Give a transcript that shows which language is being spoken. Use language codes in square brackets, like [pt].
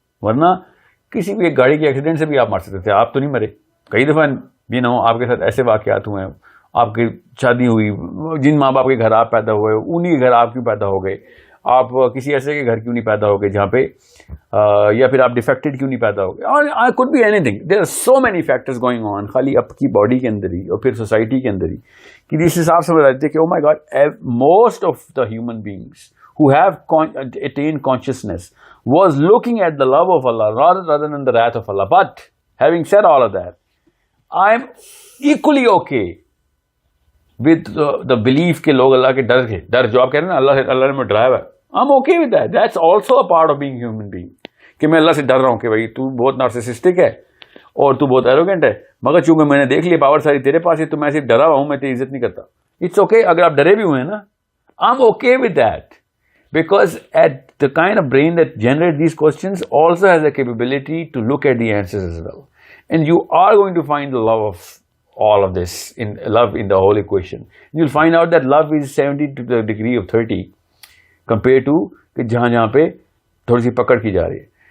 [ur] ورنہ کسی بھی ایک گاڑی کے ایکسیڈنٹ سے بھی آپ مر سکتے تھے, آپ تو نہیں مرے. کئی دفعہ آپ کے ساتھ ایسے واقعات ہوئے ہیں, آپ کی شادی ہوئی, جن ماں باپ کے گھر آپ پیدا ہوئے انہی کے گھر آپ کیوں پیدا ہو گئے, آپ کسی ایسے کے گھر کیوں نہیں پیدا ہو گئے جہاں پہ یا پھر آپ ڈیفیکٹڈ کیوں نہیں پیدا ہو گئے, اور [en] could be anything. There are so many factors going on [ur] خالی آپ کی باڈی کے اندر ہی اور پھر سوسائٹی کے اندر ہی, کہ اس حساب سے بتاتے کہ [en] oh my God, most of the human beings who have attained consciousness was looking at the love of Allah rather than the wrath of Allah. But having said all of that, I'm equally okay with the belief [ur] کہ لوگ اللہ کے ڈر جو آپ کہہ رہے ہیں نا, اللہ نے مجھے ڈرایا ہوا ہے, [en] I'm okay with that. That's also a part of being human being. [ur] کہ میں اللہ سے ڈر رہا ہوں کہ بھائی تو بہت نارسسسٹک ہے اور تو بہت ایروگینٹ ہے, مگر چونکہ میں نے دیکھ لیا پاور ساری تیرے پاس ہے تو میں صرف ڈرا ہوا ہوں, میں تیری عزت نہیں کرتا. [en] It's okay [ur] اگر آپ ڈرے بھی ہوئے ہیں نا, [en] I'm okay with that. Because at the kind of brain that generates these questions also has the capability to look at the answers as well. And you are going to find the love of all of this, love in the whole equation. You'll find out that love is 70 to the degree of 30 compared to [ur] کہ جہاں پہ تھوڑی سی پکڑ کی جا رہی ہے.